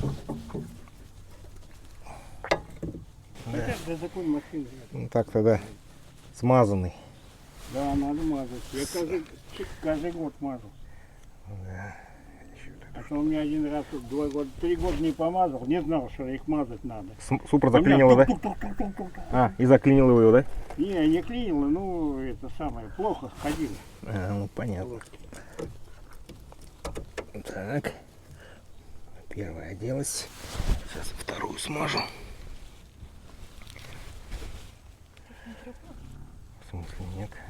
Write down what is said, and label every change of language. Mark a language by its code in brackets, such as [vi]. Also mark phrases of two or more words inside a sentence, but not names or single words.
[ru] Хотя для такой машины. Ну, так-то да. Смазанный. Да, надо мазать. Я каждый год мажу. А то у меня один раз, 3 года не помазал, не знал, что их мазать надо. Супер У меня заклинило, да? тук-тук-тук-тук-тук. А, и заклинило его, да? Не клинило, ну это самое, плохо ходили. А, ну понятно. Так. Первая оделась. Сейчас вторую смажу. В смысле нет?